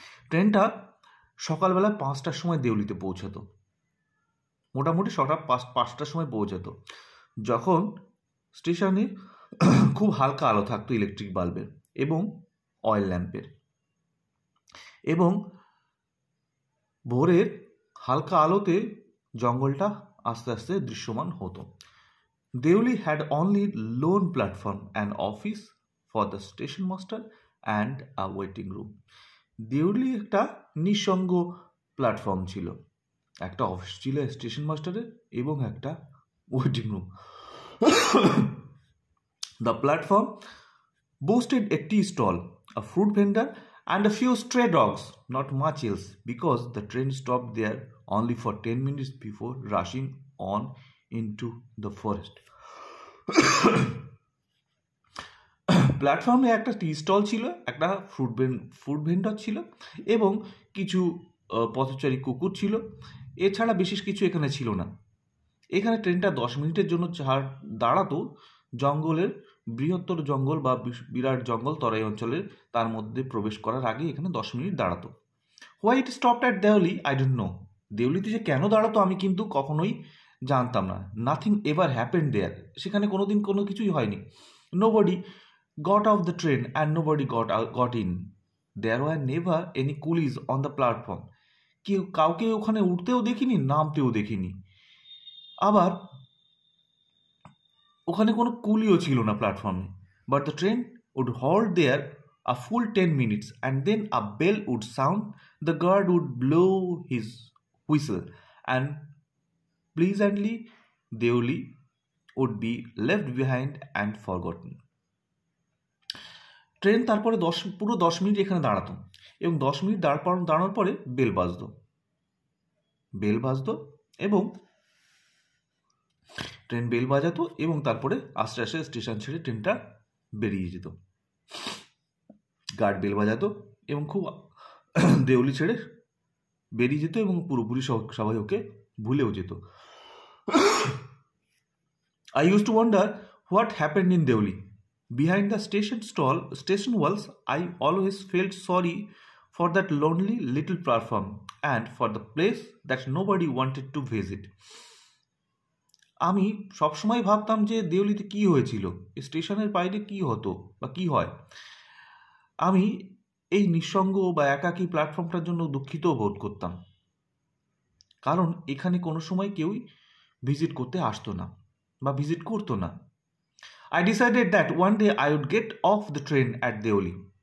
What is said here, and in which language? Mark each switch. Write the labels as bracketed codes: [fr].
[bn] ট্রেনটা সকালবেলা 5টার সময় দেওলিতে পৌঁছাতো, মোটামুটি সকাল 5টার সময় পৌঁছাতো, যখন স্টেশনে খুব হালকা আলো থাকতো ইলেকট্রিক বাল্বের এবং অয়েল ল্যাম্পের, এবং ভোরের হালকা আলোতে জঙ্গলটা আস্তে আস্তে দৃশ্যমান হতো। [en] Deoli had only lone platform, an office for the station master and a waiting room. [bn] Deoli একটা নিঃসঙ্গ প্ল্যাটফর্ম ছিল, একটা অফিস ছিল স্টেশন মাস্টারের এবং একটা waiting room. [en] The platform boasted a tea stall, a fruit vendor, and a few stray dogs, not much else, because the train stopped there only for 10 minutes before rushing on into the forest. [bn] প্ল্যাটফর্মে একটা tea stall ছিল, একটা fruit vendor ছিল এবং কিছু পথচারী কুকুর ছিল। এছাড়া বিশেষ কিছু এখানে ছিল না। এখানে ট্রেনটা 10 মিনিটের জন্য দাঁড়াতো জঙ্গলের, বৃহত্তর জঙ্গল বা বিরাট জঙ্গল তরাই অঞ্চলের তার মধ্যে প্রবেশ করার আগে এখানে 10 মিনিট দাঁড়াতো। [en] Why it stopped at Deoli I don't know. [bn] দেওলিতে যে কেন দাঁড়াতো আমি কিন্তু কখনোই জানতাম না। [en] nothing ever happened there, [bn] সেখানে কোনোদিন কোনো কিছুই হয়নি। [en] Nobody got out the train and nobody got in. There were never any coolies on the platform. [bn] কাউকে ওখানে উঠতেও দেখিনি, নামতেও দেখিনি। আবার ওখানে কোনো কুলিও ছিল না প্ল্যাটফর্মে। [en] But the train would halt there a full 10 minutes, and then a bell would sound, the guard would blow his whistle, and pleasantly Deoli would be left behind and forgotten. [bn] Train তারপরে পুরো 10 minute এখানে দাঁড়াতো এবং 10 minute দাঁড়ানোর পরে bell বাজতো এবং train bell বাজাতো এবং তারপরে আস্তে আস্তে স্টেশন ছেড়ে ট্রেনটা বেরিয়ে যেত। গার্ড বেল বাজাতো এবং খুব দেওলি ছেড়ে বেরিয়ে যেত এবং পুরোপুরি সবাই ওকে ভুলেও যেত। [en] I used to wonder what happened in Deoli. Behind the station walls, I always felt sorry for that lonely little platform and for the place that nobody wanted to visit. [bn] আমি সবসময় ভাবতাম যে দেওলিতে কি হয়েছিল, স্টেশনের বাইরে কি হতো বা কি হয়। আমি এই নিঃসঙ্গ বা একাকী প্ল্যাটফর্মটার জন্য দুঃখিত বোধ করতাম, কারণ এখানে কোনো সময় কেউই ভিজিট করতে আসতো না বা ভিজিট করতো না। [en] I decided that one day I would get off the train at Deoli.